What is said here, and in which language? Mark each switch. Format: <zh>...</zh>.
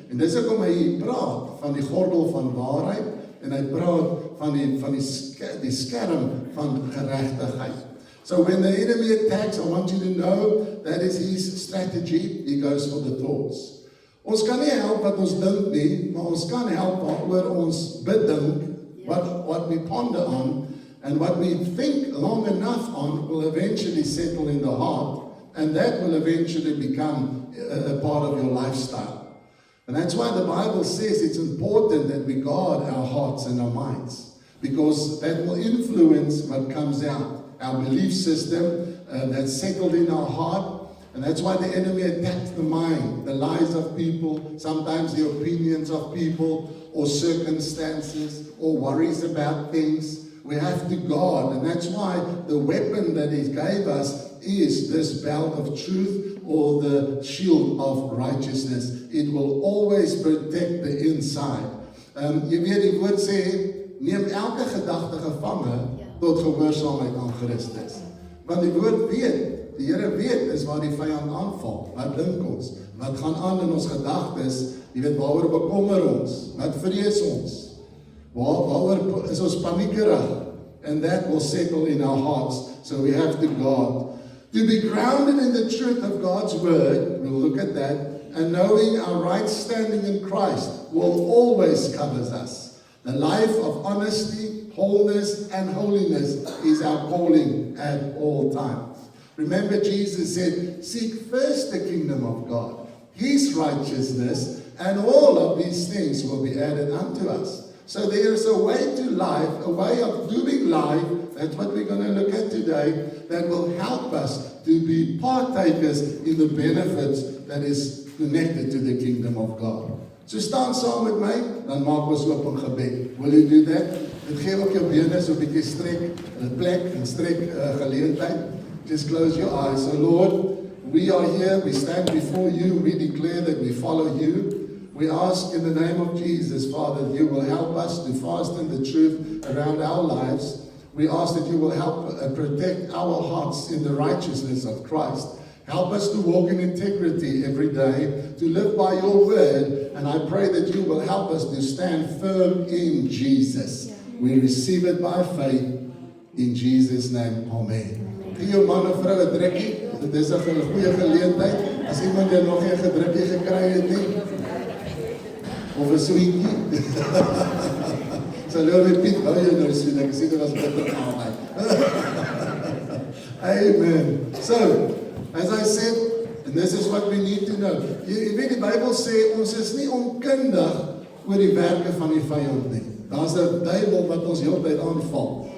<af>En dis hoekom hy praat van die gordel van waarheid en hy praat van die skerm van geregtigheid.</af> <en>So when the enemy attacks, I want you to know that is his strategy. He goes for the thoughts.</en> <af>Ons kan nie help wat ons dink nie, maar ons kan help waaroor ons bedink,</af> <en>what we ponder on. And what we think long enough on will eventually settle in the heart, and that will eventually become a part of your lifestyle. And that's why the Bible says it's important that we guard our hearts and our minds, because that will influence what comes out. our belief system that's settled in our heart. And that's why the enemy attacks the mind, the lies of people, sometimes the opinions of people, or circumstances, or worries about things. We have to guard, and that's why the weapon that he gave us is this belt of truth or the shield of righteousness. It will always protect the inside.</en> <af>Jy weet die woord sê, neem elke gedagte gevange tot gehoorsaamheid aan Christus. Want die woord weet, die Here weet is waar die vyand aanval. Wat dink ons? Wat gaan aan in ons gedagtes? Jy weet waaroor bekommer ons? Wat vrees ons? Waaroor is ons paniekerig?</af> <en>And that will settle in our hearts. So we have to guard. To be grounded in the truth of God's word, we'll look at that, and knowing our right standing in Christ will always cover us. The life of honesty, wholeness, and holiness is our calling at all times. Remember, Jesus said, seek first the kingdom of God, his righteousness, and all of these things will be added unto us. So there is a way to life, a way of doing life, that's what we're going to look at today, that will help us to be partakers in the benefits that is connected to the kingdom of God.</en> <af>So staan saam met my, dan maak ons oop in gebed.</af> <en>Will you do that?</en> <af>Dit gee ook jou bene so 'n bietjie strek, 'n plek en strek geleentheid.</af> <en>Just close your eyes. So Lord, we are here, we stand before you, we declare that we follow you. We ask in the name of Jesus, Father, that you will help us to fasten the truth around our lives. We ask that you will help protect our hearts in the righteousness of Christ. Help us to walk in integrity every day, to live by your word, and I pray that you will help us to stand firm in Jesus. We receive it by faith in Jesus' name. Amen.</en> <af>Gee jou man en vrou 'n drukkie, dit is 'n goeie geleentheid. As iemand jy nog geen gedrukkie gekry het nie, of 'n sweetie. So Lord, Piet, hou jy nou sien, ek sien dit was bitter aan my. Amen.</af> <en>So, as I said, and this is what we need to know.</en> <af>Jy weet die Bybel sê, ons is nie onkundig oor die werke van die vyand nie. Daar's 'n duiwel wat ons heeltyd aanval.</af>